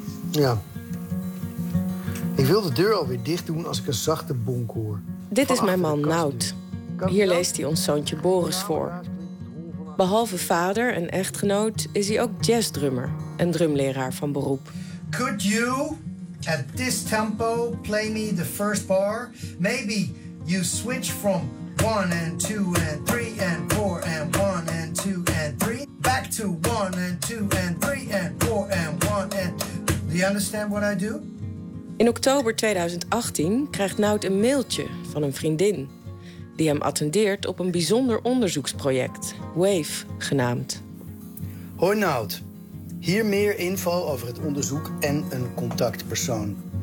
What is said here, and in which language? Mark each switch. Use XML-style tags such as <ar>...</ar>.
<nl>Ja. Ik wil de deur alweer dicht doen als ik een zachte bonk hoor. Dit is mijn man, Nout. Hier leest hij ons zoontje Boris voor. Behalve vader en echtgenoot is hij ook jazzdrummer en drumleraar van beroep.</nl> <en>Could you, at this tempo, play me the first bar? Maybe you switch from 1 and 2 and 3 and 4 and 1 and 2 and 3 back to 1 and 2 and 3 and 4 and 1 and 2. You understand what I do?</en> <nl>In oktober 2018 krijgt Nout een mailtje van een vriendin die hem attendeert op een bijzonder onderzoeksproject, WAVE genaamd. Hoi Nout, hier meer info over het onderzoek en een contactpersoon.</nl>